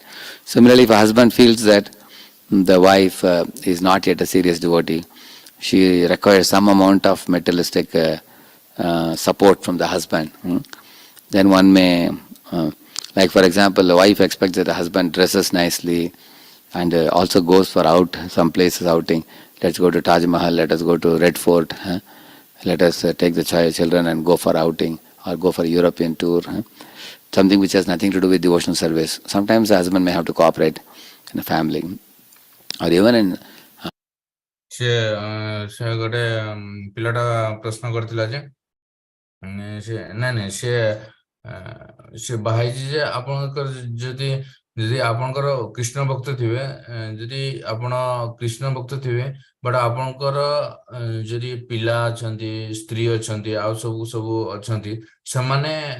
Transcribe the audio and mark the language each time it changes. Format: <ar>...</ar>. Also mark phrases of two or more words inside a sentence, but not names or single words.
<en>Similarly, if a husband feels that the wife is not yet a serious devotee, she requires some amount of materialistic support from the husband, then one may, like for example, the wife expects that the husband dresses nicely and also goes for some places outing. Let's go to Taj Mahal, let us go to Red Fort, let us take the children and go for outing or go for a European tour, something which has nothing to do with devotional service. Sometimes the husband may have to cooperate in a family or even in</en> <or>ସେ ଗୋଟେ ପିଲାଟା ପ୍ରଶ୍ନ କରିଥିଲା ଯେ ସେ ନାଇଁ ସେ ବାହା ହେଇଛି ଯେ ଆପଣଙ୍କର ଯଦି ଆପଣଙ୍କର କୃଷ୍ଣ ଭକ୍ତ ଥିବେ, ଯଦି ଆପଣ କୃଷ୍ଣ ଭକ୍ତ ଥିବେ, ବଟ୍ ଆପଣଙ୍କର ଯଦି ପିଲା ଅଛନ୍ତି, ସ୍ତ୍ରୀ ଅଛନ୍ତି, ଆଉ ସବୁ ଅଛନ୍ତି, ସେମାନେ</or>